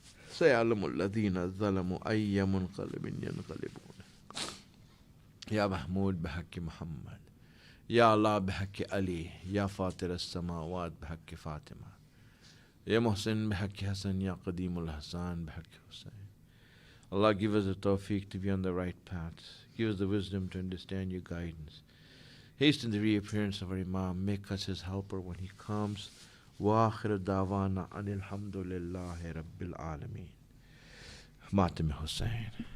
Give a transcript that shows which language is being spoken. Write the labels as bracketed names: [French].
[Arabic] سيعلم الذين ظلموا أي منقلب ينقلبون. يا محمود بحق محمد، يا الله بحق علي، يا فاطر السماوات بحق فاطمة، يا محسن بحق حسن، يا قديم الحسان بحق حسين. [English] Allah, give us the tawfiq to be on the right path. Give us the wisdom to understand your guidance. Hasten the reappearance of our Imam. Make us his helper when he comes. [Arabic] وآخر دعوانا أن الحمد لله رب العالمين. Matem Hussein.